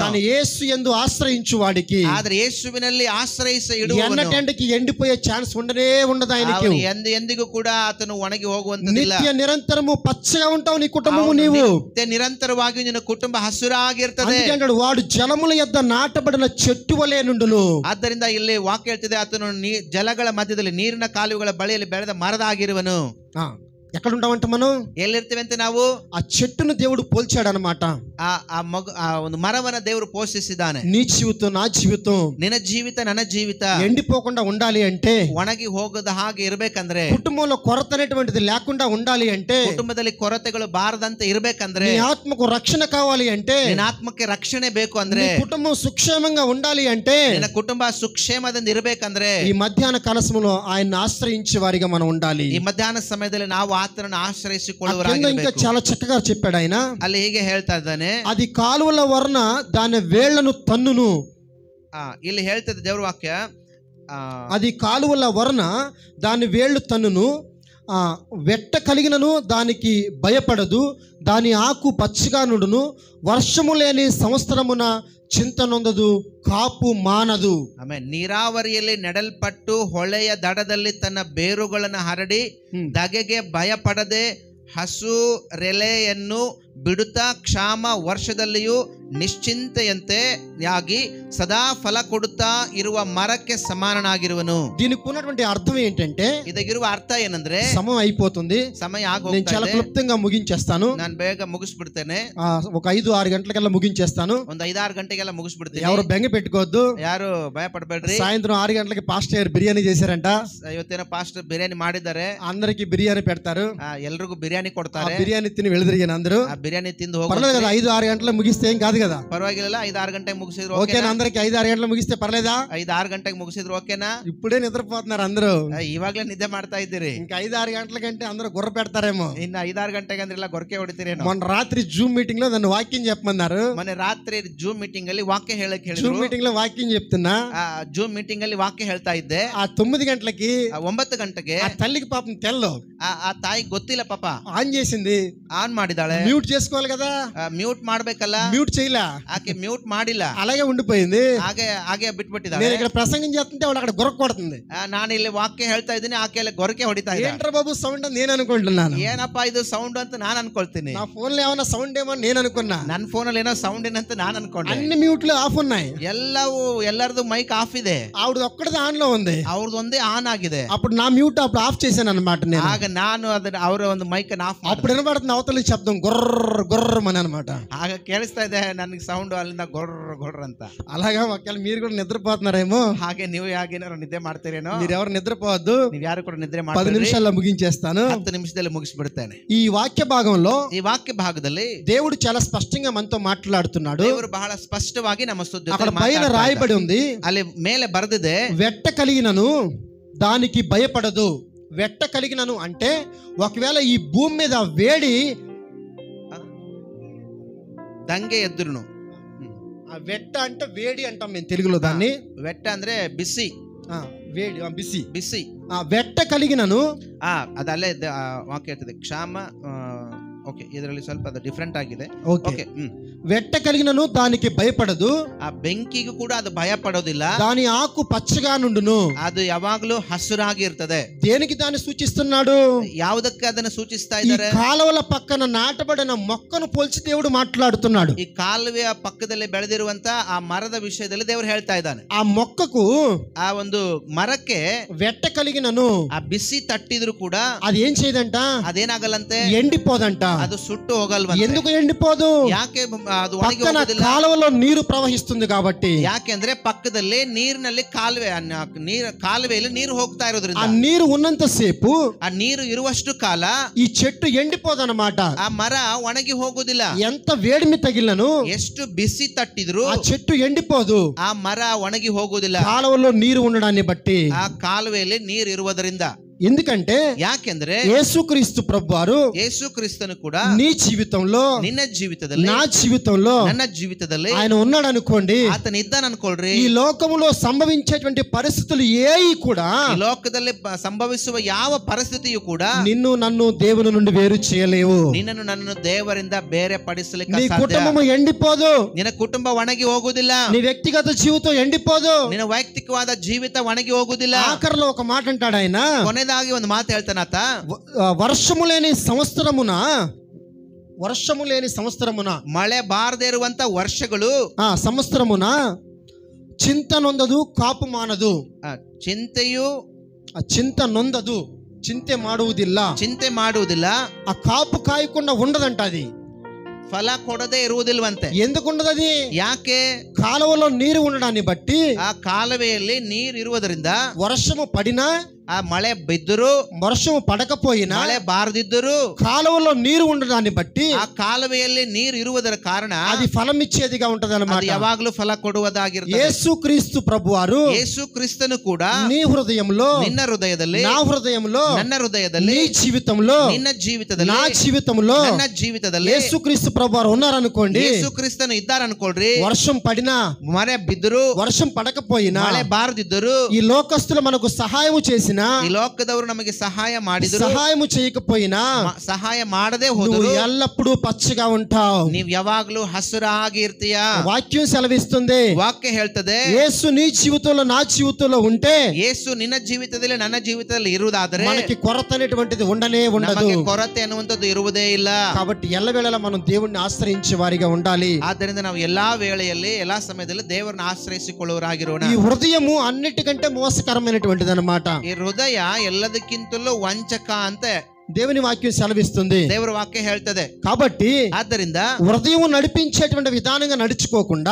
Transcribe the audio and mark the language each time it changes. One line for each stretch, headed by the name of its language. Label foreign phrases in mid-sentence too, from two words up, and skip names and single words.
Telugu: కానీ యేసు యందు ఆశ్రయించు వాడికి
Kannada: ಆದ್ರೆ ಯೇಸುವಿನಲ್ಲಿ ಆಶ್ರಯಿಸಿ ಇಡುವವನು
Telugu: ఎన్నటెండకి ఎండిపోయే ఛాన్స్ ఉండనే ఉండదు ఆయనకి.
Kannada: ಎಂದಿಗೂ ಕೂಡ ಆತನು ಒಣಗಿ ಹೋಗುವಂತದಿಲ್ಲ.
Telugu: నిత్య నిరంతరము పచ్చగా ఉంటావు నీ కుటుంబము నీవు.
Kannada: ನಿರಂತರವಾಗಿ ನಿನ್ನ ಕುಟುಂಬ ಹಸಿರಾಗಿರ್ತದೆ.
Telugu: అందుకంటాడు వాడు జలముల యొద్ద నాటబడిన చెట్టు వలె నుండును.
Kannada: ಆದ್ದರಿಂದ ಇಲ್ಲಿ ವಾಕ್ಯ ಹೇಳ್ತಿದೆ, ಆತನು ಜಲಗಳ ಮಧ್ಯದಲ್ಲಿ ನೀರಿನ ಕಾಲುವೆಗಳ ಬಳಿಯಲ್ಲಿ ಬೆಳೆದ ಮರದಾಗಿರುವನು.
Telugu: ఎక్కడ ఉంటామంట మనం?
Kannada: ಎಲ್ಲಿರ್ತೀವಿ ಅಂತ ನಾವು
Telugu: ఆ చెట్టును దేవుడు పోల్చాడు అనమాట.
Kannada: ಆ ಒಂದು ಮರವನ್ನ ದೇವರು ಪೋಷಿಸಿದ್ದಾನೆ.
Telugu: నీ జీవితం నా జీవితం
Kannada: ನಿನ್ನ ಜೀವಿತ ನನ್ನ ಜೀವಿತ
Telugu: ఎండిపోకుండా ఉండాలి అంటే,
Kannada: ಒಣಗಿ ಹೋಗದ ಹಾಗೆ ಇರ್ಬೇಕಂದ್ರೆ,
Telugu: కుటుంబంలో కొరత అనేటువంటిది లేకుండా ఉండాలి అంటే,
Kannada: ಕುಟುಂಬದಲ್ಲಿ ಕೊರತೆಗಳು ಬಾರದಂತೆ ಇರ್ಬೇಕಂದ್ರೆ,
Telugu: నీ ఆత్మకు రక్షణ కావాలి అంటే,
Kannada: ನಿನ್ನ ಆತ್ಮಕ್ಕೆ ರಕ್ಷಣೆ ಬೇಕು ಅಂದ್ರೆ,
Telugu: నీ కుటుంబం సుక్షేమంగా ఉండాలి అంటే,
Kannada: ನಿನ್ನ ಕುಟುಂಬ ಸುಕ್ಷೇಮದಿಂದ ಇರ್ಬೇಕಂದ್ರೆ,
Telugu: ఈ మధ్యాహ్న కాలములో ఆయన ఆశ్రయించే వారిగా మనం ఉండాలి.
Kannada: ಈ ಮಧ್ಯಾಹ್ನ ಸಮಯದಲ್ಲಿ ನಾವು ಆತನನ್ನು
Telugu: ఇంకా
Kannada: ಆಶ್ರಯಿಸಿಕೊಳ್ಳುವರಾಗಿರಬೇಕು.
Telugu: చాలా చక్కగా చెప్పాడు ఆయన.
Kannada: ಅಲ್ಲಿ ಹೀಗೆ ಹೇಳ್ತಾ ಇದ್ದಾನೆ,
Telugu: అది కాలువల వలన దాని వేళ్లను తన్నును.
Kannada: ಇಲ್ಲಿ ಹೇಳ್ತದೆ ದೇವ್ರ ವಾಕ್ಯ,
Telugu: అది కాలువల వలన దాని వేళ్లు తన్నును, వెట్ట కలిగినను దానికి భయపడదు, దాని ఆకు పచ్చిగా నుండును, వర్షము లేని సంవత్సరమున చింత నొందదు, కాపు మానదు.
Kannada: ಆಮೇಲೆ ನೀರಾವರಿಯಲ್ಲಿ ನೆಡಲ್ಪಟ್ಟು ಹೊಳೆಯ ದಡದಲ್ಲಿ ತನ್ನ ಬೇರುಗಳನ್ನು ಹರಡಿ ಧಗೆಗೆ ಭಯಪಡದೆ ಹಸುರೆಲೆಯನ್ನು ಬಿಡುತ್ತಾ ಕ್ಷಾಮ ವರ್ಷದಲ್ಲಿಯೂ ನಿಶ್ಚಿಂತೆಯಂತೆ ಆಗಿ ಸದಾ ಫಲ ಕೊಡುತ್ತಾ ಇರುವ ಮರಕ್ಕೆ ಸಮಾನನಾಗಿರುವನು.
Telugu: దీనికి ఉన్నటువంటి అర్థం ఏంటంటే,
Kannada: ಇದಕ್ಕಿರುವ ಅರ್ಥ ಏನಂದ್ರೆ,
Telugu: సమయం అయిపోతుంది,
Kannada: ಸಮಯ
Telugu: నేను చాలా క్లుప్తంగా ముగించేస్తాను.
Kannada: ನಾನು ಬೇಗ ಮುಗಿಸ್ಬಿಡ್ತೇನೆ.
Telugu: ఒక 5-6 ಗಂಟలకల్లా ముగించేస్తాను.
Kannada: ಒಂದು 5-6 ಗಂಟೆಗೆಲ್ಲ ಮುಗಿಸ್ಬಿಡ್ತೀನಿ.
Telugu: ఎవరు బెంగ పెట్టుకోవద్దు,
Kannada: ಯಾರು ಭಯ ಪಡಬೇಡ್ರಿ.
Telugu: సాయంత్రం 6 గంటలకి పాస్టర్ బిర్యానీ చేశారంట.
Kannada: ಇವತ್ತೇನೋ ಪಾಸ್ಟರ್ ಬಿರಿಯಾನಿ ಮಾಡಿದ್ದಾರೆ,
Telugu: అందరికి బిర్యానీ పెడతారు,
Kannada: ಎಲ್ರಿಗೂ ಬಿರಿಯಾನಿ ಕೊಡ್ತಾರೆ.
Telugu: బిర్యానీ తిని వెళ్ళిరిగాను అందరూ.
Kannada: ಆ ಬಿರಿಯಾನಿ ತಿಂದು ಹೋಗಿ
Telugu: పర్లేదు కదా, 5-6 ಗంటలకు ముగిస్తే ఏం కాదు కదా,
Kannada: ಪರವಾಗಿಲ್ಲ. 5-6 ಗಂಟೆಗೆ ಮುಗಿಸಿದ್ರು
Telugu: ఓకేనా? అందరికి 5-6 గంటలకు ముగిస్తే పర్లేదా?
Kannada: 5-6 ಗಂಟೆಗೆ ಮುಗಿಸಿದ್ರು ಓಕೆನಾ?
Telugu: ఇప్పుడే నిద్రపోతున్నారు అందరూ.
Kannada: ಇವಾಗ್ಲೇ ನಿದ್ದೆ ಮಾಡ್ತಾ ಇದ್ದೀರಿ.
Telugu: ఇంకా 5-6 గంటల కంటే అందరూ గుర్ర పెడతారేమో.
Kannada: ಇನ್ನು 5-6 ಗಂಟೆಗೆ ಅಂದ್ರೆಲ್ಲ ಗೊರಕೆ ಹೊಡಿತೀರೇನೋ.
Telugu: మొన్న రాత్రి జూమ్ మీటింగ్ లో నన్ను వాక్యం చెప్పమన్నారు.
Kannada: ಮೊನ್ನೆ ರಾತ್ರಿ ಜೂಮ್ ಮೀಟಿಂಗ್ ಅಲ್ಲಿ ವಾಕ್ಯ ಹೇಳಕ್ ಹೇಳಿದ್ರು.
Telugu: జూమ్ మీటింగ్ లో వాక్యం చెప్తున్నా.
Kannada: ಜೂಮ್ ಮೀಟಿಂಗ್ ಅಲ್ಲಿ ವಾಕ್ಯ ಹೇಳ್ತಾ ಇದ್ದೆ.
Telugu: ఆ 9 గంటలకి
Kannada: 9 ಗಂಟೆಗೆ
Telugu: ఆ తల్లికి పాపం తెల్లో
Kannada: ಆ ತಾಯಿ ಗೊತ್ತಿಲ್ಲ ಪಾಪ,
Telugu: ఆన్ చేసింది,
Kannada: ಆನ್ ಮಾಡಿದಾಳೆ.
Telugu: మ్యూట్ చేసుకోవాలి కదా,
Kannada: ಮ್ಯೂಟ್ ಮಾಡ್ಬೇಕಲ್ಲ,
Telugu: మ్యూట్ చేయలా,
Kannada: ಆಕೆ ಮ್ಯೂಟ್ ಮಾಡಿಲ್ಲ,
Telugu: అలాగే ఉండిపోయింది.
Kannada: ಹಾಗೆ ಬಿಟ್ಬಿಟ್ಟಿದ್ದಾಳೆ.
Telugu: నేను ఇక్కడ ప్రసంగం చేస్తుంటే వాళ్ళు అక్కడ గొరక కొడుతుంది.
Kannada: ನಾನು ಇಲ್ಲಿ ವಾಕ್ಯ ಹೇಳ್ತಾ ಇದ್ದೀನಿ, ಆಕೆ ಅಲ್ಲಿ ಗೊರಕೆ ಹೊಡಿತಾ ಇದ್ದಾಳೆ.
Telugu: ఏంట్రా బాబు సౌండ్ అని నేను అనుకుంటున్నాను.
Kannada: ಏನಪ್ಪಾ ಇದು ಸೌಂಡ್ ಅಂತ ನಾನು ಅನ್ಕೊಳ್ತೀನಿ.
Telugu: నా ఫోన్ లో ఏమైనా సౌండ్ ఏమో అని నేను అనుకున్నా.
Kannada: ನನ್ನ ಫೋನಲ್ಲಿ ಏನೋ సౌండ్ ಏನಂತ ನಾನು ಅನ್ಕೊಂಡೆ.
Telugu: అన్ని మ్యూట్లు ఆఫ్ ఉన్నాయి,
Kannada: ಎಲ್ಲರದು ಮೈಕ್ ಆಫ್ ಇದೆ,
Telugu: ఆవిడ ఒక్కడిది ఆన్ లో ఉంది.
Kannada: ಅವ್ರದ್ದು ಒಂದೇ ಆನ್ ಆಗಿದೆ.
Telugu: అప్పుడు నా మ్యూట్ అప్పుడు ఆఫ్ చేశాను అనమాట నేను.
Kannada: ಆಗ ನಾನು ಅದನ್ನ ಅವರ ಒಂದು ಮೈಕ್ ಅನ್ನು ಆಫ್
Telugu: అప్పుడు వినబడుతుంది అవతల శబ్దం గుర్ర గుర్రమని అనమాట.
Kannada: ಆಗ ಕೇಳಿಸ್ತಾ ಇದೆ ನನಗೆ ಸೌಂಡ್ ಅಲ್ಲಿಂದ ಗೊರ್ರ ಗೊರ್ರ ಅಂತ.
Telugu: అలాగా ఒకవేళ మీరు కూడా నిద్రపోతున్నారేమో.
Kannada: ಹಾಗೆ ನೀವು ಯಾಗೇನಾರು ನಿದ್ದೆ ಮಾಡ್ತೀರೇನೋ.
Telugu: మీరు ఎవరు నిద్రపోవద్దు,
Kannada: ನೀವು ಯಾರು ಕೂಡ ನಿದ್ರೆ
Telugu: 10 నిమిషాల్లో ముగించేస్తాను.
Kannada: 10 నిమిషದಲ್ಲಿ ಮುಗಿಸ್ಬಿಡ್ತೇನೆ.
Telugu: ఈ వాక్య భాగంలో
Kannada: ಈ ವಾಕ್ಯ ಭಾಗದಲ್ಲಿ
Telugu: దేవుడు చాలా స్పష్టంగా మనతో మాట్లాడుతున్నాడు.
Kannada: ದೇವರು ಬಹಳ ಸ್ಪಷ್ಟವಾಗಿ ನಮ್ಮ ಜೊತೆ
Telugu: అక్కడ పైన రాయబడి ఉంది,
Kannada: ಅಲ್ಲಿ ಮೇಲೆ ಬರೆದಿದೆ,
Telugu: వెట్ట కలిగినను దానికి భయపడదు. వెట్ట కలిగినను అంటే ఒకవేళ ఈ భూమి మీద వేడి
Kannada: ದಂಗೆ ಎದ್ರುನು.
Telugu: ఆ వెట్ట అంటే వేడి అంటాం మేము తెలుగులో దాన్ని.
Kannada: వెట్ట ಅಂದ್ರೆ ಬಿಸಿ,
Telugu: వేడి, బిసి.
Kannada: ಬಿಸಿ.
Telugu: వెట్ట కలిగినను
Kannada: ಅದಲ್ಲೇ ವಾಕ್ಯ ಇರ್ತದೆ. ಕ್ಷಾಮ. ఓకే, ಇದರಲ್ಲಿ ಸ್ವಲ್ಪ ಅದು ಡಿಫರೆಂಟ್ ಆಗಿದೆ.
Telugu: ఓకే. వెట్ట కలిగినను దానికి భయపడదు.
Kannada: ఆ ಬೆಂಕಿಗೂ ಕೂಡ ಅದು ಭಯ ಪಡೋದಿಲ್ಲ.
Telugu: దాని ఆకు పచ్చగా నుండును.
Kannada: ಅದು ಯಾವಾಗಲೂ ಹಸುರಾಗಿ ಇರ್ತದೆ.
Telugu: దేనికి దాన్ని సూచిస్తున్నాడు?
Kannada: ಯಾವುದಕ್ಕೆ ಅದನ್ನು ಸೂಚಿಸ್ತಾ
Telugu: ఈ
Kannada: ಇದ್ದಾರೆ?
Telugu: కాలువల పక్కన నాటబడిన మొక్కను పోల్చి దేవుడు మాట్లాడుతున్నాడు.
Kannada: ಈ ಕಾಲುವೆಯ ಪಕ್ಕದಲ್ಲಿ ಬೆಳೆದಿರುವಂತ ಆ ಮರದ ವಿಷಯದಲ್ಲಿ ದೇವರು ಹೇಳ್ತಾ ಇದ್ದಾನೆ.
Telugu: ఆ మొక్కకు,
Kannada: ಆ ಒಂದು ಮರಕ್ಕೆ
Telugu: వెట్ట కలిగినను
Kannada: ಆ ಬಿಸಿ ತಟ್ಟಿದ್ರು ಕೂಡ
Telugu: అది ఏం చేయదంట?
Kannada: ಅದೇನಾಗಲ್ಲಂತೆ,
Telugu: ఎండిపోదంట.
Kannada: ಅದು ಸುಟ್ಟು ಹೋಗಲ್ವಂತೆ.
Telugu: ఎందుకు ఎండిపోదు?
Kannada: ಯಾಕೆ ಅದು ಒಣಗಿ
Telugu: పక్కన
Kannada: ಹೋಗೋದಿಲ್ಲ?
Telugu: కాలువలో నీరు ప్రవహిస్తుంది కాబట్టి.
Kannada: ಯಾಕೆಂದ್ರೆ ಪಕ್ಕದಲ್ಲಿ ನೀರಿನಲ್ಲಿ ಕಾಲುವೆಯಲ್ಲಿ ನೀರು ಹೋಗ್ತಾ
Telugu: ఆ
Kannada: ಇರೋದ್ರಿಂದ,
Telugu: నీరు ఉన్నంత సేపు
Kannada: ಆ ನೀರು ಇರುವಷ್ಟು ಕಾಲ
Telugu: ఈ చెట్టు ఎండిపోదన్నమాట.
Kannada: ಆ ಮರ ಒಣಗಿ ಹೋಗುದಿಲ್ಲ.
Telugu: ఎంత వేడిమి తగిలినను
Kannada: ಎಷ್ಟು ಬಿಸಿ ತಟ್ಟಿದ್ರು
Telugu: ఆ చెట్టు ఎండిపోదు.
Kannada: ಆ ಮರ ಒಣಗಿ ಹೋಗುದಿಲ್ಲ,
Telugu: కాలువలో నీరు ఉండడాన్ని బట్టి.
Kannada: ಆ ಕಾಲುವೆಯಲ್ಲಿ ನೀರು ಇರುವುದರಿಂದ.
Telugu: ఎందుకంటే
Kannada: ಯಾಕೆಂದ್ರೆ
Telugu: యేసుక్రీస్తు ప్రభువారు
Kannada: ಯೇಸು ಕ್ರಿಸ್ತನು ಕೂಡ
Telugu: నీ జీవితంలో,
Kannada: ನಿನ್ನ ಜೀವಿತದಲ್ಲಿ,
Telugu: నా జీవితంలో
Kannada: ನನ್ನ ಜೀವಿತದಲ್ಲಿ
Telugu: ఆయన ఉన్నాడు అనుకోండి.
Kannada: ಆತನ ಇದ್ದಾನ ಅನ್ಕೊಳ್ರಿ.
Telugu: ఈ లోకములో సంభవించేటువంటి పరిస్థితులు ఏవి కూడా,
Kannada: ಈ ಲೋಕದಲ್ಲಿ ಸಂಭವಿಸುವ ಯಾವ ಪರಿಸ್ಥಿತಿಯು ಕೂಡ
Telugu: నిన్ను నన్ను దేవుని నుండి వేరు చేయలేవు.
Kannada: ನಿನ್ನನ್ನು ನನ್ನನ್ನು ದೇವರಿಂದ ಬೇರೆ ಪಡಿಸಲಿಕ್ಕೆ
Telugu: నీ
Kannada: ಸಾಧ್ಯ.
Telugu: కుటుంబము ఎండిపోదు.
Kannada: ನಿನ್ನ ಕುಟುಂಬ ಒಣಗಿ ಹೋಗುದಿಲ್ಲ.
Telugu: నీ వ్యక్తిగత జీవితం ఎండిపోదు.
Kannada: ನಿನ್ನ ವೈಯಕ್ತಿಕವಾದ ಜೀವಿತ ಒಣಗಿ ಹೋಗುದಿಲ್ಲ.
Telugu: ఆఖరిలో ఒక మాట అంటాడు ఆయన,
Kannada: ಕೊನೆದಾಗಿ ಒಂದು ಮಾತು ಹೇಳ್ತಾನಾತ,
Telugu: వర్షము లేని సంవత్సరమున
Kannada: ಮಳೆ ಬಾರದೇ ಇರುವಂತ ವರ್ಷಗಳು,
Telugu: సంవత్సరమున చింత నొందదు, కాపు మానదు.
Kannada: ಚಿಂತೆಯು
Telugu: చింత నొందదు,
Kannada: చింತೆ ಮಾಡುವುದಿಲ್ಲ. ಚಿಂತೆ ಮಾಡುವುದಿಲ್ಲ.
Telugu: ఆ కాపు కాయకుండా ఉండదంట. అది
Kannada: ಫಲ ಕೊಡದೇ ಇರುವುದಿಲ್ವಂತೆ.
Telugu: ఎందుకుండదు అది?
Kannada: ಯಾಕೆ?
Telugu: కాలువలో నీరు ఉండడాన్ని బట్టి,
Kannada: ಆ ಕಾಲುವೆಯಲ್ಲಿ ನೀರು ಇರುವುದರಿಂದ,
Telugu: వర్షము పడినా,
Kannada: ಆ ಮಳೆ ಬಿದ್ದರೂ,
Telugu: వర్షము పడకపోయినా,
Kannada: ಮಳೆ ಬಾರದಿದ್ದರೂ,
Telugu: కాలువలో నీరు ఉండడాన్ని బట్టి
Kannada: ಆ ಕಾಲುವೆಯಲ್ಲಿ ನೀರು ಇರುವುದರ ಕಾರಣ
Telugu: అది ఫలం ఇచ్చేదిగా ఉంటది అన్నమాట.
Kannada: ಅದು ಯಾವಾಗಲೂ ಫಲ ಕೊಡುವುದಾಗಿರುತ್ತದೆ.
Telugu: యేసుక్రీస్తు ప్రభువారు
Kannada: ಯೇಸು ಕ್ರಿಸ್ತನು ಕೂಡ
Telugu: నీ హృదయంలో,
Kannada: ನಿನ್ನ ಹೃದಯದಲ್ಲಿ,
Telugu: నా హృదయంలో,
Kannada: ನನ್ನ ಹೃದಯದಲ್ಲಿ,
Telugu: నీ జీవితంలో,
Kannada: ನಿನ್ನ ಜೀವಿತದಲ್ಲಿ,
Telugu: నా జీవితంలో
Kannada: ನನ್ನ ಜೀವಿತದಲ್ಲಿ
Telugu: యేసుక్రీస్తు ప్రభువారు ఉన్నారనుకోండి.
Kannada: ಯೇಸು ಕ್ರಿಸ್ತನು ಇದ್ದಾರನ್ಕೊಳ್ರಿ.
Telugu: వర్షం పడినా,
Kannada: ಮಳೆ ಬಿದ್ದರೂ,
Telugu: వర్షం పడకపోయినా,
Kannada: ಮಳೆ ಬಾರದಿದ್ದರೂ,
Telugu: ఈ లోకస్తులు మనకు సహాయం చేసినా,
Kannada: ಈ ಲೋಕದವರು ನಮಗೆ ಸಹಾಯ ಮಾಡಿದ್ರು,
Telugu: సహాయం చేయకపోయినా,
Kannada: ಸಹಾಯ ಮಾಡದೆ
Telugu: నువ్వు
Kannada: ಹೋದ್ರು,
Telugu: ఎల్లప్పుడూ పచ్చగా ఉంటావు.
Kannada: ನೀವ್ ಯಾವಾಗ್ಲೂ ಹಸುರಾಗಿ ಇರ್ತೀಯ.
Telugu: వాక్యం సెలవిస్తుంది.
Kannada: ವಾಕ್ಯ ಹೇಳ್ತದೆ,
Telugu: యేసు నీ జీవితంలో, నా జీవితంలో ఉంటే,
Kannada: ಯೇಸು ನಿನ್ನ ಜೀವಿತದಲ್ಲಿ, ನನ್ನ ಜೀವಿತದಲ್ಲಿ ಇರುವುದಾದರೆ
Telugu: మనకి కొరత అనేటువంటిది ఉండనే ఉండదు.
Kannada: ನಮಗೆ ಕೊರತೆ ಅನ್ನುವಂಥದ್ದು ಇರುವುದೇ ಇಲ್ಲ.
Telugu: కాబట్టి ఎల్లవేళలా మనం దేవుణ్ణి ఆశ్రయించే వారిగా ఉండాలి.
Kannada: ಆದ್ದರಿಂದ ನಾವು ಎಲ್ಲಾ ವೇಳೆಯಲ್ಲಿ, ಎಲ್ಲಾ ಸಮಯದಲ್ಲಿ ದೇವರನ್ನ ಆಶ್ರಯಿಸಿಕೊಳ್ಳುವರಾಗಿರೋಣ.
Telugu: ఈ హృదయము అన్నిటికంటే మోసకరమైనటువంటిది అన్నమాట.
Kannada: ಈ ಹೃದಯ ಎಲ್ಲದಕ್ಕಿಂತಲೂ ವಂಚಕ ಅಂತ
Telugu: దేవుని వాక్యం సెలవిస్తుంది.
Kannada: ದೇವರ ವಾಕ್ಯ ಹೇಳ್ತದೆ.
Telugu: కాబట్టి
Kannada: ಆದ್ದರಿಂದ
Telugu: హృదయం నడిపించేటువంటి విధానంగా నడుచుకోకుండా,